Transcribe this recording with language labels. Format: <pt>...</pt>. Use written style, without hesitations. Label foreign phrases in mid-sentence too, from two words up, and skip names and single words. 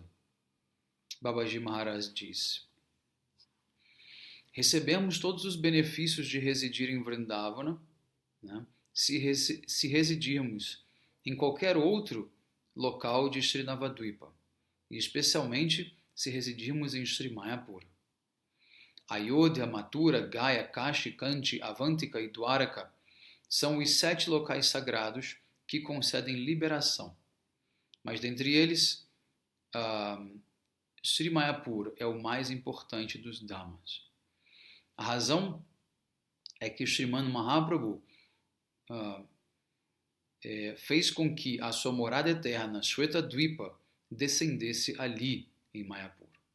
<pt>Babaji Maharaj diz: recebemos todos os benefícios de residir em Vrindavana, né, se residirmos em qualquer outro local de Sri Navadvipa, e especialmente se residirmos em Sri Mayapura. Ayodhya, Mathura, Gaya, Kashi, Kanchi, Avantika e Dwaraka são os 7 locais sagrados que concedem liberação. Mas dentre eles, Sri Mayapura é o mais importante dos Dhamas. A razão é que Sriman Mahaprabhu fez com que a sua morada eterna, Shweta-dvipa, descendesse ali em Mayapura.</pt>